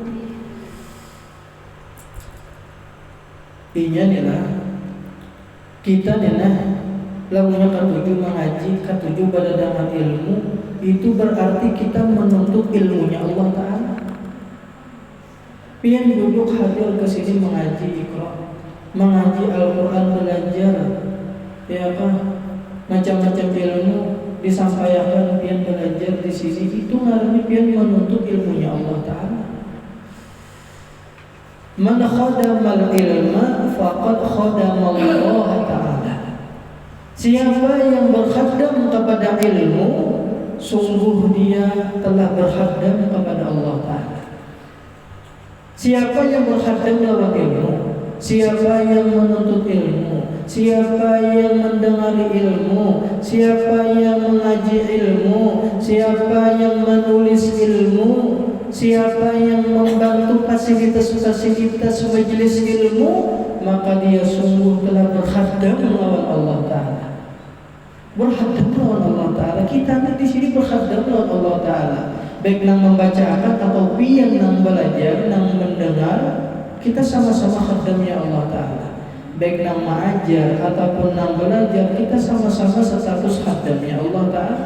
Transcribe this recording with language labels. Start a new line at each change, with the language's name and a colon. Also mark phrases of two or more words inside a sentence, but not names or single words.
Banjar: Iya nih kita nih lamunya ketujuh mengaji, ketujuh pada dengar ilmu, itu berarti kita menuntut ilmunya Allah Ta'ala. Pian duduk hadir ke sini mengaji Iqra, mengaji Al-Quran, belajar ya apa macam-macam ilmu disampaikan, pian belajar di sini, itu ngarannya pian menuntut ilmunya Allah Ta'ala.
Arabic: من خدم العلم فقد خدم الله تعالى.
Banjar: Siapa yang berkhadam kepada ilmu, sungguh dia telah berkhadam kepada Allah Ta'ala. Siapa yang berkhadam dalam ilmu, siapa yang menuntut ilmu, siapa yang mendengar ilmu, siapa yang mengaji ilmu, siapa yang menulis ilmu, siapa yang membantu fasilitas-fasilitas majelis ilmu, maka dia sungguh telah berkhadam lawan Allah Ta'ala. Berkhadam lawan Allah Ta'ala. Kita di sini berkhadam lawan Allah Ta'ala, baik nang membacakan atau pian nang belajar, nang mendengar, kita sama-sama khadamnya Allah Ta'ala. Baik nang mengajar ataupun nang belajar, kita sama-sama status khadamnya Allah Ta'ala.